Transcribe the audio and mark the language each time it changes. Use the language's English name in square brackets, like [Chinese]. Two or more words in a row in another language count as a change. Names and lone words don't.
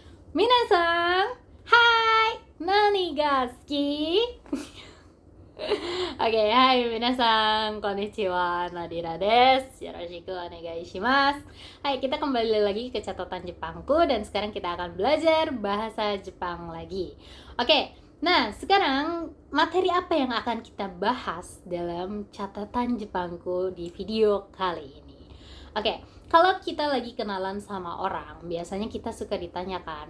[Japanese] みなさん、はい、何が好き? オーケー、はい、みなさん、こんにちは、Nadiraです. よろしくお願いします. [Indonesian] Hai, kita kembali lagi ke catatan Jepangku dan sekarang kita akan belajar bahasa Jepang lagi. Oke, nah sekarang materi apa yang akan kita bahas dalam catatan Jepangku di video kali ini? Oke, kalau kita lagi kenalan sama orang, biasanya kita suka ditanyakan.